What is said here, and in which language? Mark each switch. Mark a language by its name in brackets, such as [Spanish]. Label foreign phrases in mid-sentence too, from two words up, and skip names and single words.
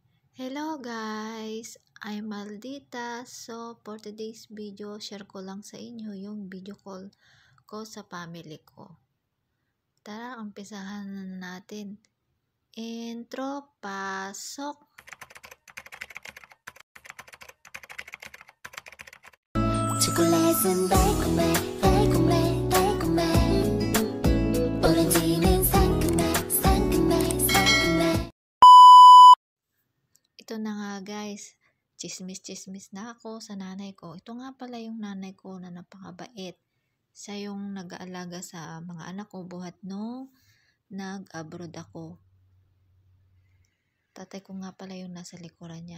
[English] Hello guys! I'm Maldita. So, for today's video, [Filipino] share ko lang sa inyo yung video call ko sa family ko. Tara, umpisahan na natin. Intro, pasok! [Korean] 초콜릿은 달콤해 달콤해 달콤해 오렌지는 상큼해 상큼해 상큼해. [Filipino] Ito na nga guys, chismis-chismis na ako sa nanay ko. Ito nga pala yung nanay ko na napakabait. Siya yung nag-aalaga sa mga anak ko buhat nung nag-abroad ako. Tatay ko nga pala yung nasa likuran yan.